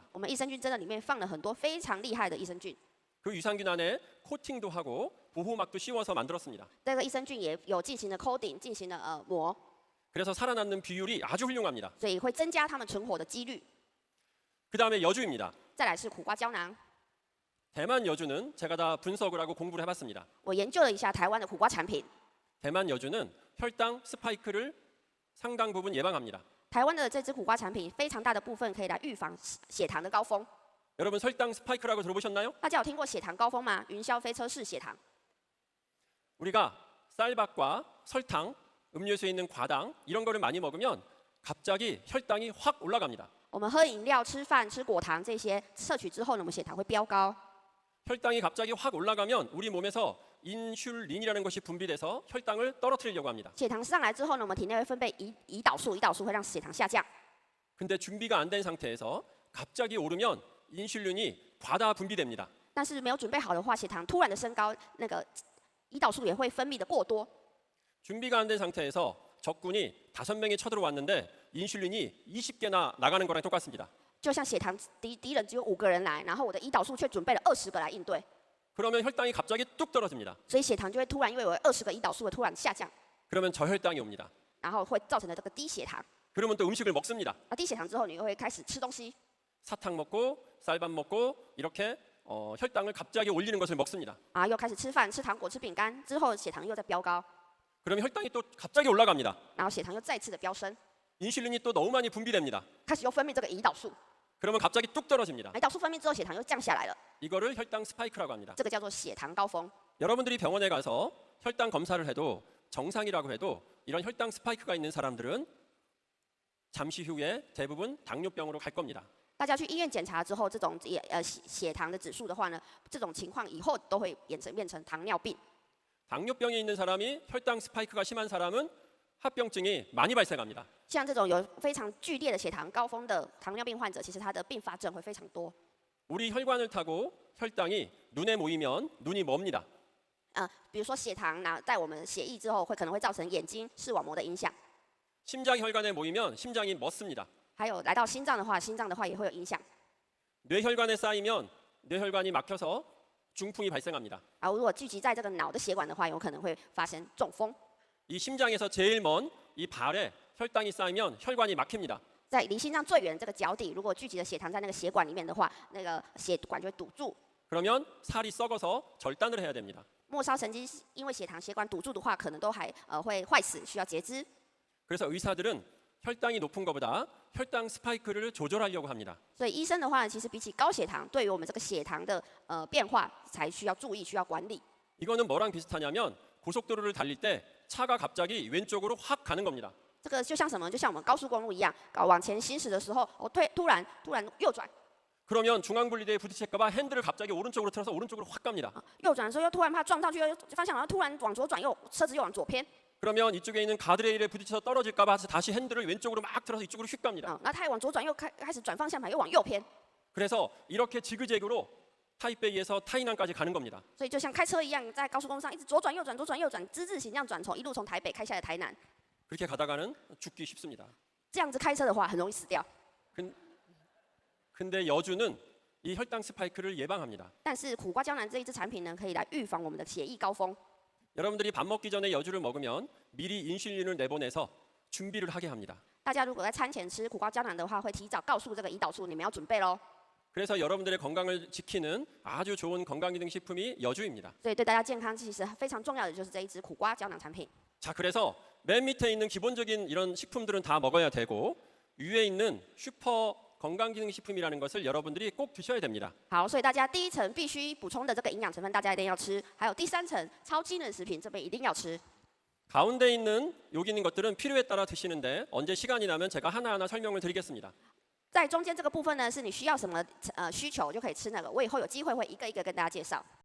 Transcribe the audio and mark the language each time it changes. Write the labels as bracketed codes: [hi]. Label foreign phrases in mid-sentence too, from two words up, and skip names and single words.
[zh] 我们益生菌真的里面放了很多非常厉害的益生菌， [ko] 그 유산균 안에 코팅도 하고 보호막도 씌워서 만들었습니다. [zh] 这个益生菌也有进行了 coating， 进行了膜， [ko] 그래서 살아남는 비율이 아주 훌륭합니다. [zh] 所以会增加它们存活的几率。 [ko] 그 다음에 여주입니다. [zh] 再来是苦瓜胶囊， [ko] 대만 여주는 제가 다 분석을 하고 공부를 해봤습니다. [zh] 我研究了一下台湾的苦瓜产品， [ko] 대만 여주는 혈당 스파이크를 상당 부분 예방합니다. [zh] 台湾的这支苦瓜产品非常大的部分可以来预防血糖的高峰。 [ko] 여러분 혈당 스파이크라고 들어보셨나요? [zh] 大家有听过血糖高峰吗？云霄飞车式血糖。 [ko] 우리가 쌀밥과 설탕, 음료수에 있는 과당 이런 거를 많이 먹으면 갑자기 혈당이 확 올라갑니다. [zh] 我们喝饮料、吃饭、吃果糖这些摄取之后呢，我们血糖会飙高。 [ko] 혈당이 갑자기 확 올라가면 우리 몸에서 인슐린이라는 것이 분비돼서 혈당을 떨어뜨리려고 합니다. [zh] 血糖上来之后呢，我们体内会分泌胰岛素，胰岛素会让血糖下降。 [ko] 근데 준비가 안 된 상태에서 갑자기 오르면 인슐린이 과다 분비됩니다. [zh] 但是没有准备好的话，血糖突然的升高，那个胰岛素也会分泌的过多。 [ko] 준비가 안 된 상태에서 적군이 5명이 쳐들어왔는데 인슐린이 20개나 나가는 거랑 똑같습니다. [zh] 就像血糖敌人只有5个人来，然后我的胰岛素却准备了20个来应对， [ko] 그러면 혈당이 갑자기 뚝 떨어집니다. [zh] 所以血糖就会突然因为有20个胰岛素的突然下降， [ko] 그러면 저혈당이 옵니다. [zh] 然后会造成的这个低血糖。 [ko] 그러면 또 음식을 먹습니다. [zh] 那低血糖之后，你又会开始吃东西， [ko] 사탕 먹고 쌀밥 먹고 이렇게 혈당을 갑자기 올리는 것을 먹습니다. [zh] 啊，又开始吃饭、吃糖果、吃饼干，之后血糖又在飙高， [ko] 그러면 혈당이 또 갑자기 올라갑니다. [zh] 然后血糖又再次的飙升， [ko] 인슐린이 또 너무 많이 분비됩니다. [zh] 开始又分泌这个胰岛素， [ko] 그러면 갑자기 뚝 떨어집니다. [zh] 胰岛素分泌之后，血糖又降下来了， [ko] 이거를 혈당 스파이크라고 합니다. [zh] 这个叫做血糖高峰。 [ko] 여러분들이 병원에 가서 혈당 검사를 해도 정상이라고 해도 이런 혈당 스파이크가 있는 사람들은 잠시 후에 대부분 당뇨병으로 갈 겁니다. [zh] 大家去医院检查之后，这种血糖的指数的话呢，这种情况以后都会变成糖尿病。 [ko] 당뇨병에 있는 사람이 혈당 스파이크가 심한 사람은 합병증이 많이 발생합니다. [zh] 像这种有非常剧烈的血糖高峰的糖尿病患者，其实他的并发症会非常多。 [ko] 우리 혈관을 타고 혈당이 눈에 모이면 눈이 멉니다. [zh] 比如说血糖在我们血液之后，可能会造成眼睛视网膜的影响。 [ko] 심장 혈관에 모이면 심장이 멎습니다. [zh] 还有来到心脏的话，心脏的话也会有影响。 [ko] 뇌혈관에 쌓이면 뇌혈관이 막혀서 중풍이 발생합니다. [zh] 如果聚集在这个脑的血管的话，有可能会发生中风。 [ko] 이 심장에서 제일 먼 이 발에 혈당이 쌓이면 혈관이 막힙니다. [zh] 在离心脏最远的这个脚底，如果聚集的血糖在那个血管里面的话，那个血管就会堵住。 [ko] 그러면 살이 썩어서 절단을 해야 됩니다. [zh] 末梢神经因为血糖血管堵住的话，可能都还会坏死，需要截肢。 [ko] 그래서 의사들은 혈당이 높은 것보다 혈당 스파이크를 조절하려고 합니다. [zh] 所以医生的话，其实比起高血糖，对于我们这个血糖的变化，才需要注意，需要管理。 [ko] 이거는 뭐랑 비슷하냐면 고속도로를 달릴 때 차가 갑자기 왼쪽으로 확 가는 겁니다. [zh] 这个就像什么？就像我们高速公路一样，往前行驶的时候，突然右转， [ko] 그러면 중앙분리대에 부딪힐까봐 핸들을 갑자기 오른쪽으로 틀어서 오른쪽으로 확 갑니다. [zh] 右转的时候又突然怕撞上去，方向好像突然往左转，车子又往左偏。 [ko] 그러면 이쪽에 있는 가드레일에 부딪혀서 떨어질까봐 다시 핸들을 왼쪽으로 막 틀어서 이쪽으로 휙 갑니다. [zh] 那他也往左转，又开始转方向盘，又往右偏。 [ko] 그래서 이렇게 지그재그로 타이베이에서 타이난까지 가는 겁니다. [zh] 所以就像开车一样，在高速公路上一直左转右转左转右转，之字形这样转，一路从台北开下来台南。 [ko] 그렇게 가다가는 죽기 쉽습니다. [zh] 这样子开车的话，很容易死掉。 [ko] 근데 여주는 이 혈당 스파이크를 예방합니다. [zh] 但是苦瓜胶囊这一支产品呢，可以来预防我们的血液高峰。 [ko] 여러분들이 밥 먹기 전에 여주를 먹으면 미리 인슐린을 내보내서 준비를 하게 합니다. [zh] 大家如果在餐前吃苦瓜胶囊的话，会提早告诉这个胰岛素你们要准备喽。 [ko] 그래서 여러분들의 건강을 지키는 아주 좋은 건강기능식품이 여주입니다. [zh] 所以对大家健康其实非常重要的就是这一支苦瓜胶囊产品。 [ko] 자, 그래서 맨 밑에 있는 기본적인 이런 식품들은 다 먹어야 되고 위에 있는 슈퍼 건강기능식품이라는 것을 여러분들이 꼭 드셔야 됩니다. [zh] 好，所以大家第一层必须补充的这个营养成分，大家一定要吃。还有第三层超机能食品，这边一定要吃。 [ko] 가운데 있는 여기 있는 것들은 필요에 따라 드시는데 언제 시간이 나면 제가 하나하나 설명을 드리겠습니다. [zh] 在中间这个部分呢，是你需要什么需求就可以吃那个。我以后有机会会一个一个跟大家介绍。